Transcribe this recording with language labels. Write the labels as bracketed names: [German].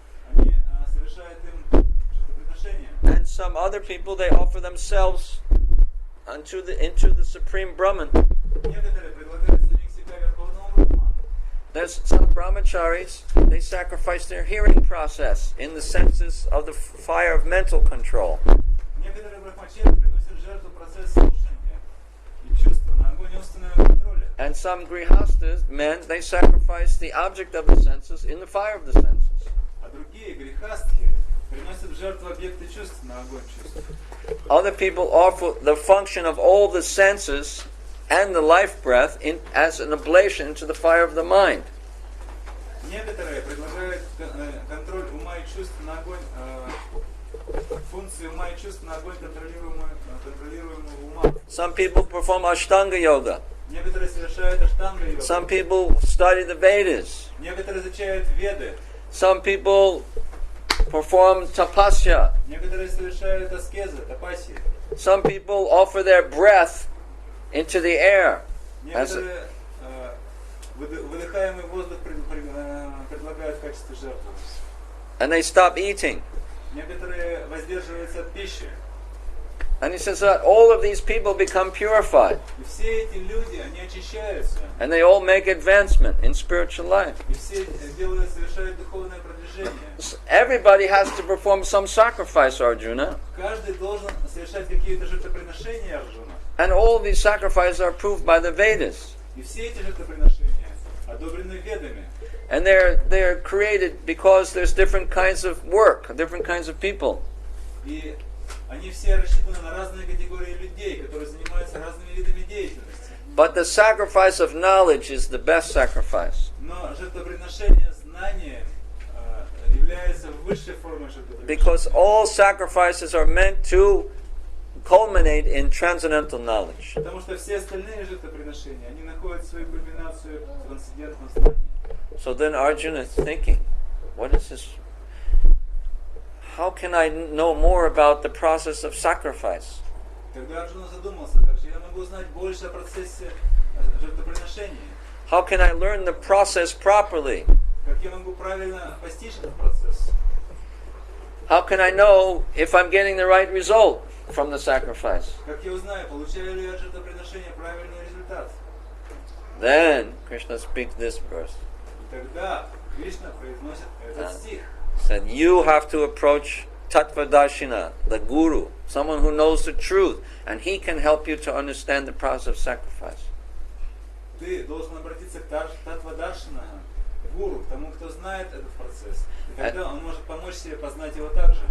[Russian] Они совершают им жертвоприношения. [English] And some other people, they offer themselves into the supreme Brahman. [Russian] Некоторые предлагают самих себя верховному брахману. [English] There's some brahmacharis, they sacrifice their hearing process in the senses of the fire of mental control. [Russian] Некоторые брахмачари приносят в жертву процесс слушания и чувства на огонь умственного контроля. [English] And some grihastas, men, they sacrifice the object of the senses in the fire of the senses. [Russian] А другие грехастки приносят в жертву объекты чувств на огонь чувств. [English] Other people offer the function of all the senses and the life breath as an oblation into the fire of the mind. [Russian] Некоторые предлагают контроль ума и чувств на огонь, функции ума и чувств на огонь контролируемого ума. [English] Some people perform Ashtanga yoga. [Russian] Некоторые совершают аштанга йогу. [English] Some people study the Vedas. [Russian] Некоторые изучают веды. [English] Some people perform tapasya. [Russian] Некоторые совершают аскезы, тапаси. [English] Some people offer their breath into the air. [Russian] Некоторые выдыхаемый воздух предлагают в качестве жертвы. [English] And they stop eating. [Russian] Некоторые воздерживаются от пищи. [English] And he says that all of these people become purified. [Russian] И все эти люди, они очищаются. [English] And they all make advancement in spiritual life. [Russian] И все совершают духовное продвижение. [English] Everybody has to perform some sacrifice, Arjuna. [Russian] Каждый должен совершать какие-то жертвоприношения, Арджуна. [English] And all of these sacrifices are approved by the Vedas. [Russian] И все эти жертвоприношения одобрены ведами. [English] And they're created because there's different kinds of work, different kinds of people. [Russian] И они все рассчитаны на разные категории людей, которые занимаются разными видами деятельности. [English] But the sacrifice of knowledge is the best sacrifice. [Russian] Но жертвоприношение знания является высшей формой жертвоприношения. [English] Because all sacrifices are meant to culminate in transcendental knowledge. [Russian] Потому что все остальные жертвоприношения, они находят свою кульминацию в трансцендентном знании. [English] So then Arjuna is thinking, what is this? How can I know more about the process of sacrifice? [Russian] Когда Арджуна задумался, как же я могу узнать больше о процессе жертвоприношения? [English] How can I learn the process properly? [Russian] Как я могу правильно постичь этот процесс? [English] How can I know if I'm getting the right result from the sacrifice? [Russian] Как я узнаю, получаю ли я от жертвоприношения правильный результат? [English] Then Krishna speaks this verse. [Russian] И тогда Кришна произносит этот стих. [English] Said you have to approach Tattvadashina, the guru, someone who knows the truth, and he can help you to understand the process of sacrifice. [Russian] Ты должен обратиться к Таттвадаршина, гуру, к тому, кто знает этот процесс. И тогда он может помочь себе познать его также.